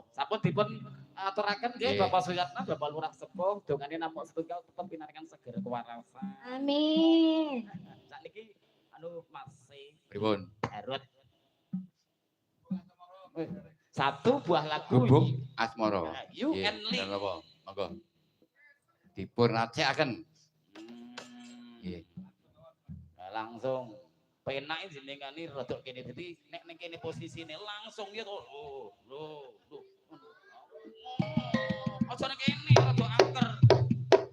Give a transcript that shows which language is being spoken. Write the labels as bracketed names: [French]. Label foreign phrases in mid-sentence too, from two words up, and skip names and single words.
[Javanese] Sampun dipun aturaken nggih Bapak Suyatno, Bapak Lurah Sepuh, dongane namung setunggal tetep pinaringan seger kewarasan. Amin. Sakniki anu masih pripun? [Indonesian] Herut. Satu buah lagu Gubuk Asmara. You and Lee. [Javanese] Monggo. Dipun racekaken. Nggih. Langsung penak jenengane rada kene dadi nek ning kene posisine langsung ya to. Lho. Aja nek kene rada angker.